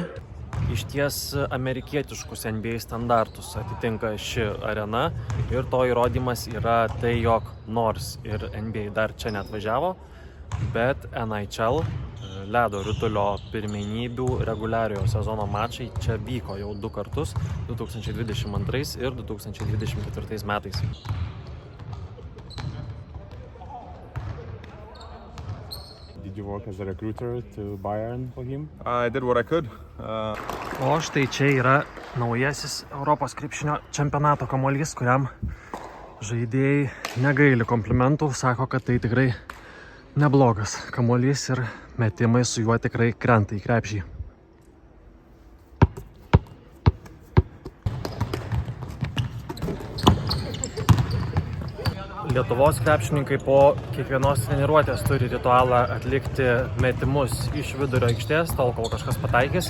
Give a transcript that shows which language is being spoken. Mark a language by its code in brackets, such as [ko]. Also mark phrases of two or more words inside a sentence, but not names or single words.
[lt] Išties amerikietiškus NBA standartus atitinka ši arena ir to įrodymas yra tai, jog nors ir NBA dar čia neatvažiavo, bet NHL ledo ritulio pirmenybių reguliariojo sezono mačai čia vyko jau 2 kartus, 2022 ir 2024 metais. [en] Did you work as a recruiter to Bayern for him? I did what I could. [lt] O štai čia yra naujasis Europos krepšinio čempionato kamuolys, kuriam žaidėjai negaili komplimentų, sako, kad tai tikrai neblogas kamuolys ir metimai su juo tikrai krenta į krepšį. Lietuvos krepšininkai po kiekvienos treniruotės turi ritualą atlikti metimus iš vidurio aikštės, tol kol kažkas pataikys.